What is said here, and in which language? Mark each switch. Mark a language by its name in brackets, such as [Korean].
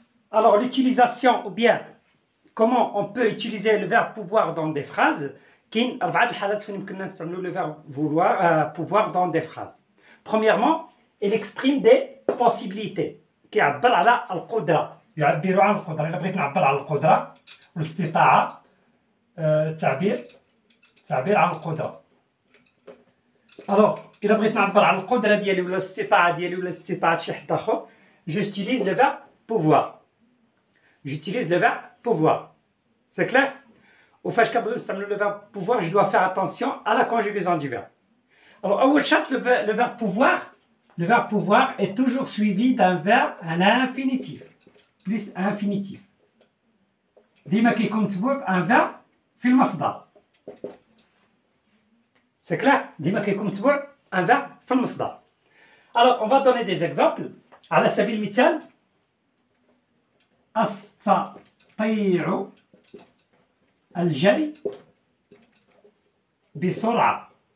[French] Alors l'utilisation ou bien comment on peut utiliser le verbe pouvoir dans des phrases. [Arabic] كاين 4 الحالات فين يمكننا نستعملوا [French] le verbe pouvoir dans des phrases. Premièrement, il exprime des possibilités. [Arabic] كيعبر على القدرة. يعبر عن القدرة. إلا بغيت نعبر على القدرة والاستطاعة تعبير عن القدرة. Alors, إلا بغيت نعبر على القدرة ديالي ولا الاستطاعة ديالي ولا استطاعة شي حد آخر, [French] j'utilise le verbe pouvoir. J'utilise le verbe pouvoir. C'est clair? Ou [Arabic] فاش كنبغيو نستعملوا [French] le verbe pouvoir, je dois faire attention à la conjugaison du verbe. Alors, [Arabic] أول شرط, [French] le verbe pouvoir est toujours suivi d'un verbe à l'infinitif. Plus infinitif. [Arabic] ديما كيكون متبوع [French] un verbe [Arabic] في المصدر. [French] C'est clair? [Arabic] ديما كيكون متبوع [French] un verbe [Arabic] في المصدر. [French] Alors, on va donner des exemples. [Arabic] على سبيل المثال, أستطيع الجري بسرعة.